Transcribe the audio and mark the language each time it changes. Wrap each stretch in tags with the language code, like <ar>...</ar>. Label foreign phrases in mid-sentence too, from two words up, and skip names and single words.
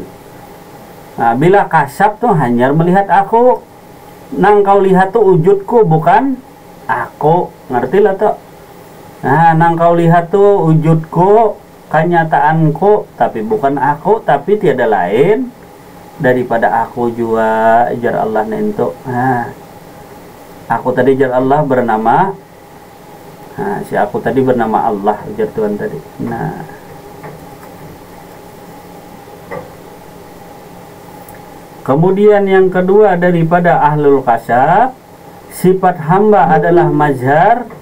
<bjn>Nah, bila kasab tuh hanya melihat aku, nang kau lihat tuh wujudku bukan aku, ngerti lah tuh. Nah, nang kau lihat tuh wujudku, kenyataanku, tapi bukan aku, tapi tiada lain daripada aku juga, jar Allah nento. Nah, aku tadi jar Allah bernama, nah, si aku tadi bernama Allah, jar Tuhan tadi.</bjn> <id>Nah, kemudian yang kedua daripada</id> <ar>ahlul kasab,</ar> <id>sifat hamba adalah mazhar.</id>